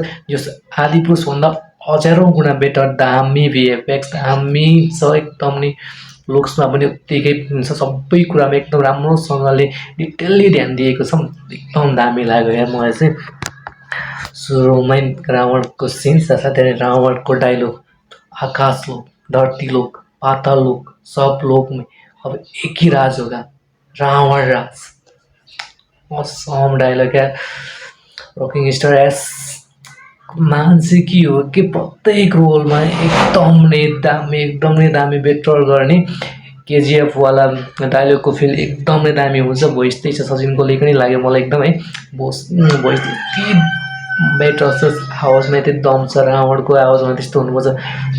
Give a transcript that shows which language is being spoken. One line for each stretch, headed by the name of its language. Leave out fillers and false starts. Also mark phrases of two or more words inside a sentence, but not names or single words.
Nepali: यो आदिपुरुषभन्दा हजारौँ गुणा बेटर, दामी भिएफएक्स, दामी छ एकदम नै। लुक्समा पनि उत्तिकै हुन्छ, सबै कुरामा एकदम राम्रोसँगले डिटेलली ध्यान दिएको छ, एकदम दामी लाग्यो यार मलाई चाहिँ। सुरुमै रावणको सिन, साथसाथै रावणको डायलग,
Hindi: आकाश लोक, धरती लोक, पाताल लोक, सब लोक में अब एक ही राज होगा, रावण राज।
Nepali: असम डायलग यार। रकिङ स्टार एस मान्छे के हो कि प्रत्येक रोलमा एकदम नै दामी बेटर गर्ने। केजिएफ वाला डायलगको फिल एकदम नै दामी हुन्छ। भोइस त्यही छ, सचिन कोहली पनि लाग्यो मलाई एकदम है। भोइस यति बेटर छ, आवाजमा यति दम छ, रावणको आवाजमा त्यस्तो हुनुपर्छ।